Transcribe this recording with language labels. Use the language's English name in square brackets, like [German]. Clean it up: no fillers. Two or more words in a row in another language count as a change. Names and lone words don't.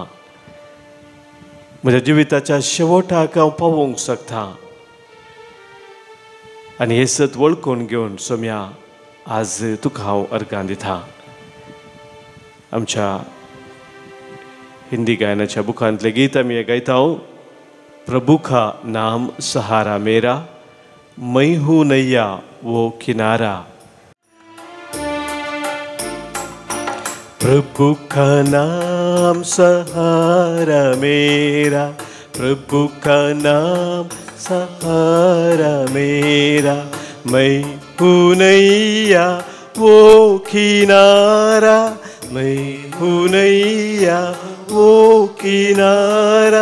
[Konkani] म्हज्या जिविताच्या शेवटाक हांव पावोवंक शकतां आनी हे सत वळखून घेवन सोम्या आज तुका हांव अर्गां दितां. आमच्या हिंदी गायनाच्या बुकांतलें गीत आमी हें गायता. [Hindi] प्रभु का नाम सहारा मेरा मैं हूँ नैया वो किनारा. प्रभु का नाम सहारा मेरा प्रभु का नाम सहारा मेरा मैं हूँ नैया वो किनारा मैं हूँ नैया वो किनारा.